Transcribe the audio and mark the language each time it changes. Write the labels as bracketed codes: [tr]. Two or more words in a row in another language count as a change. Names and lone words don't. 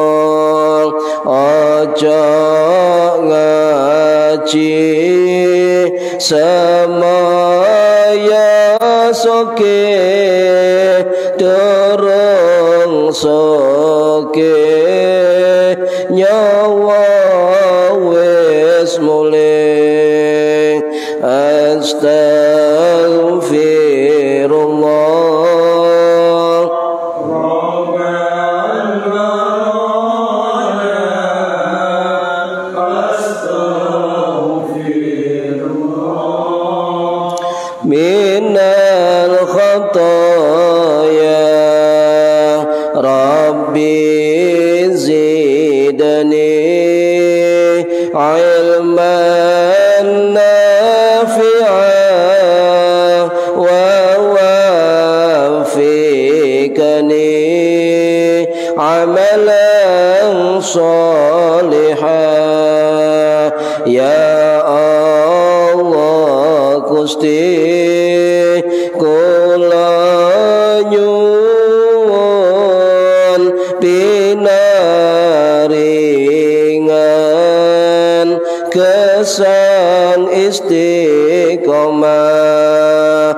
[jv] Ojo ngaji semaya soke, durung soke nyawa wis mulih. [ar] أستغفر الله من الخطايا. رب زدني علما نافعا ووفقني عملا صالحا. [jv] Ya Allah Gusti kula nyuwun pinaringan kesan istiqomah.